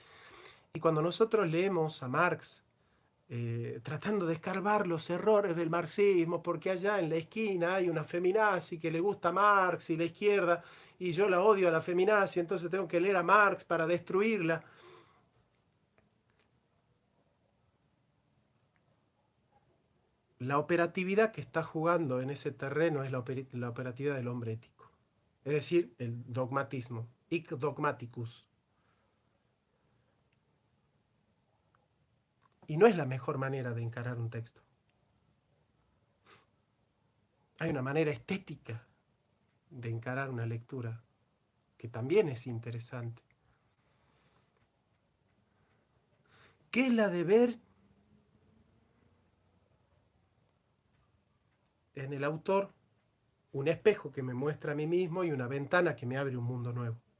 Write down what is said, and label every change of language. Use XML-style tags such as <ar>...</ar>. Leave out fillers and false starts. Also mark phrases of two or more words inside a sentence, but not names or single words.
<es>Y cuando nosotros leemos a Marx, tratando de escarbar los errores del marxismo, porque allá en la esquina hay una feminazi que le gusta a Marx y la izquierda, y yo la odio a la feminazi, entonces tengo que leer a Marx para destruirla. la operatividad que está jugando en ese terreno es la operatividad del hombre ético. Es decir, el dogmatismo,</es> <la>hic dogmaticus.</la> <es>Y no es la mejor manera de encarar un texto. Hay una manera estética de encarar una lectura que también es interesante, que es la de ver en el autor un espejo que me muestra a mí mismo y una ventana que me abre un mundo nuevo.</es>